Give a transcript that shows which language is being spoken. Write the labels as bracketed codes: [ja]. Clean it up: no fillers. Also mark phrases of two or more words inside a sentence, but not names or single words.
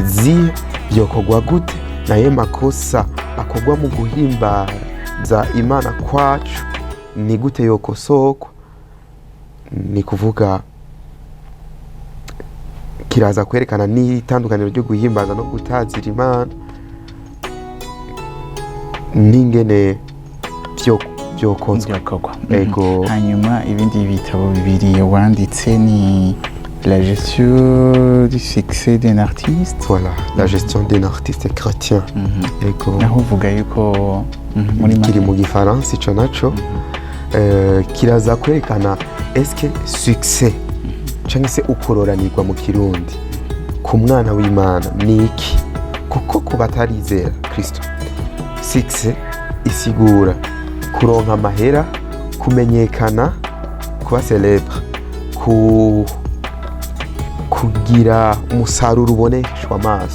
[rn] zihe byokorwa gute naye makosa akorwa mu guhimbaza Imana kwacu ni gute yokosokwa ni kuvuga kiraza kwerekana n'itandukaniro ryo guhimbaza no gutazira Imana n'ingene byokozwe. Ego. Hanyuma ibindi bitabo bibiri wanditse ni La gestion du succès d'un artiste. [fr] Voilà, la gestion d'un artiste chrétien. [rn] Ego. Naho uvuga yuko kiri mu gifaransa ico naco kiraza kwerekana eske succès cyangwa se ukororanirwa mu kirundi ku mwana w'Imana ni iki, kuko ku batarizera Kristo succès isigura kuronka amahera, kumenyekana, kuba célèbre, kugira umusaruro uboneshwa amaso.